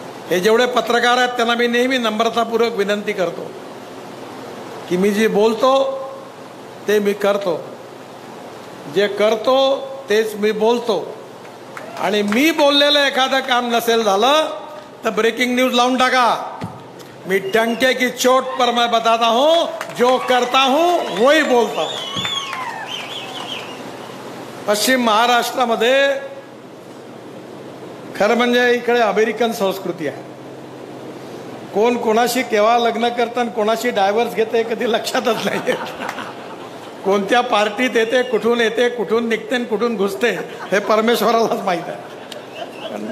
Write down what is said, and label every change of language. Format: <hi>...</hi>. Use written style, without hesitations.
<mr>हे जेवढे पत्रकार आहेत त्यांना मी नेहमी नम्रतापूर्वक विनंती करतो की मी जे बोलतो ते मी करतो, जे करतो तेच मी बोलतो. आणि मी बोललेलं एखादं काम नसेल झालं तर ब्रेकिंग न्यूज लावून टाका.</mr> <hi>मी डंके की चोट पर मैं बताता हूं, जो करता हूं वही बोलता हूं.</hi> <mr>पश्चिम महाराष्ट्रामध्ये खरं म्हणजे इकडे अमेरिकन संस्कृती आहे. कोण कोणाशी केव्हा लग्न करतं आणि कोणाशी डायव्हर्स घेते कधी लक्षातच नाही. कोणत्या पार्टीत येते, कुठून येते, कुठून निघते आणि कुठून घुसते हे परमेश्वरालाच माहीत आहे.</mr>